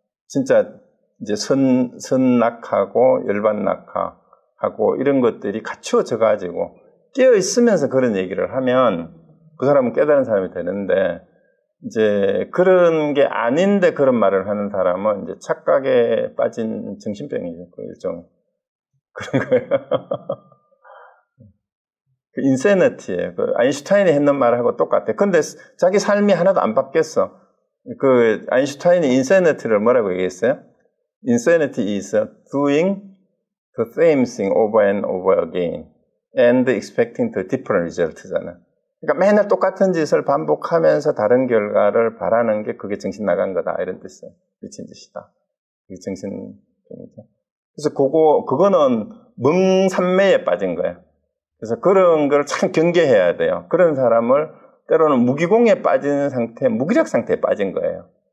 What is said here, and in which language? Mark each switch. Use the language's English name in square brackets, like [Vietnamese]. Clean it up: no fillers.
[Korean] 진짜 이제 선낙하고 열반낙하고 이런 것들이 갖추어져 가지고 깨어 있으면서 그런 얘기를 하면 그 사람은 깨달은 사람이 되는데, 이제 그런 게 아닌데 그런 말을 하는 사람은 이제 착각에 빠진 정신병이죠. 그 일종 그런 거예요. 그 인세너티예요. 그 아인슈타인이 했는 말하고 똑같아. 근데 자기 삶이 하나도 안 바뀌었어. 그 아인슈타인이 인세너티를 뭐라고 얘기했어요? [English] Insanity is doing the same thing over and over again and expecting the different result [Korean] 잖아. 그러니까 맨날 똑같은 짓을 반복하면서 다른 결과를 바라는 게 그게 정신 나간 거다, 이런 뜻이에요. 미친 짓이다. 그게 정신병이죠. 그래서 그거는 멍삼매에 빠진 거예요. 그래서 그런 걸 참 경계해야 돼요. 그런 사람을 때로는 무기공에 빠진 상태, 무기력 상태에 빠진 거예요.